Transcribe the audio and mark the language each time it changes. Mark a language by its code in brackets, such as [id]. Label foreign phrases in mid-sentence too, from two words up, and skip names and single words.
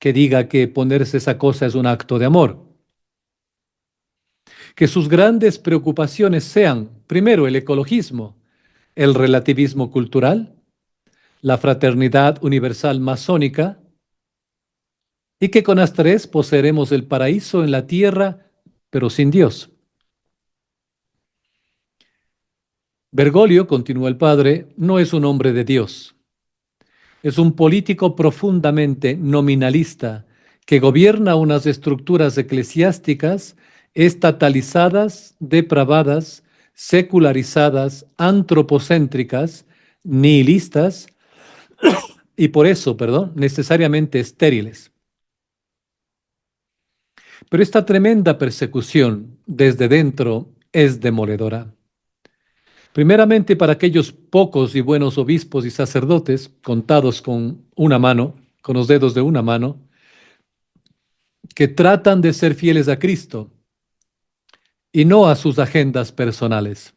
[es] que diga que ponerse esa cosa es un acto de amor. Que sus grandes preocupaciones sean, primero, el ecologismo, el relativismo cultural, la fraternidad universal masónica, y que con las tres poseeremos el paraíso en la tierra, pero sin Dios. Bergoglio, continúa el padre, no es un hombre de Dios. Es un político profundamente nominalista que gobierna unas estructuras eclesiásticas estatalizadas, depravadas, secularizadas, antropocéntricas, nihilistas y por eso, necesariamente estériles. Pero esta tremenda persecución desde dentro es demoledora. Primeramente para aquellos pocos y buenos obispos y sacerdotes, contados con una mano, con los dedos de una mano, que tratan de ser fieles a Cristo y no a sus agendas personales.